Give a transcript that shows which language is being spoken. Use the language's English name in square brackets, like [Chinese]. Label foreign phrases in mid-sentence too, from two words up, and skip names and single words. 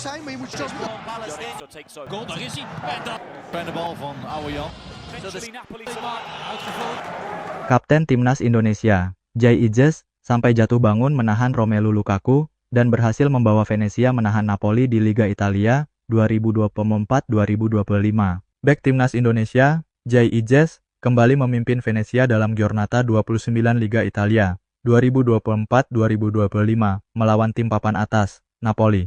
[Dutch] Goal, daar is hij. En de bal van Oude Jan. [Indonesian] Kapten Timnas Indonesia, Jai Ijes, sampai jatuh bangun menahan Romelu Lukaku, dan berhasil membawa Venezia menahan Napoli di Liga Italia 2024-2025. Bek Timnas Indonesia, Jai Ijes, kembali memimpin Venezia dalam Giornata 29 Liga Italia 2024-2025 melawan tim papan atas, Napoli.